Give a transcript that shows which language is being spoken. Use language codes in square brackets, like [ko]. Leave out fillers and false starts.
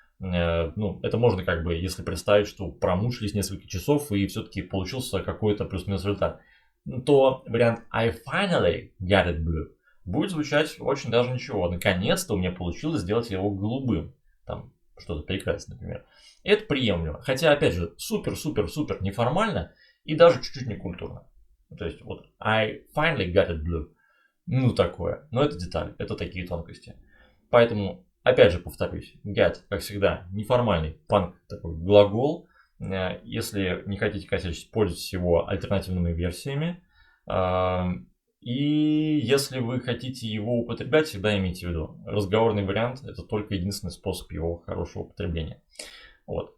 [ru] Это можно если представить, что промучились несколько часов и все-таки получился какой-то плюс-минус результат, то вариант [en] I finally got it blue [ru] будет звучать очень даже ничего. Наконец-то у меня получилось сделать его голубым. Там что-то прекрасное, например. Это приемлемо. Хотя, опять же, супер-супер-супер неформально и даже чуть-чуть некультурно. То есть, вот [en] I finally got it blue. [ru] Такое. Но это деталь. Это такие тонкости. Поэтому, опять же, повторюсь. Get, как всегда, неформальный панк, такой глагол. Если не хотите, конечно, пользуйтесь его альтернативными версиями. И если вы хотите его употреблять, всегда имейте в виду, разговорный вариант это только единственный способ его хорошего употребления. Вот.